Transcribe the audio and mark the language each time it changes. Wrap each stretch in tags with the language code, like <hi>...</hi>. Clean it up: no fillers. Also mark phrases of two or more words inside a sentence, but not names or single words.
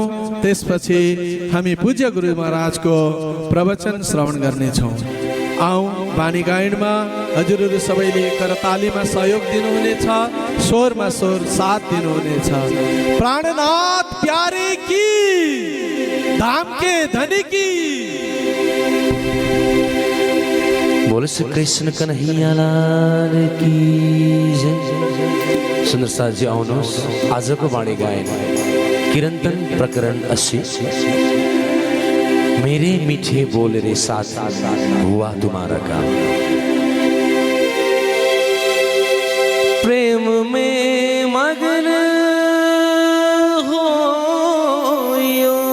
<ne>त्यसपछि हामी पूज्य गुरु महाराजको प्रवचन श्रवण गर्नेछौँ। आउँ वाणी गायनमा हजुरहरू सबैले करतालीमा सहयोग दिनुहुनेछ, स्वरमा स्वर साथ दिनुहुनेछ।</ne> <hi>प्राणनाथ प्यारे की, धाम के धनी की। बोल श्री कृष्ण कन्हैया लाल की जय।</hi> <ne>सुन्दर साथजी आउनुहोस्, आजको वाणी गायन कीर्तन प्रकरण 80</ne> <hi>मेरे मीठे बोल रे साथ हुआ तुम्हारा काम। प्रेम में मगन हो यो,</hi>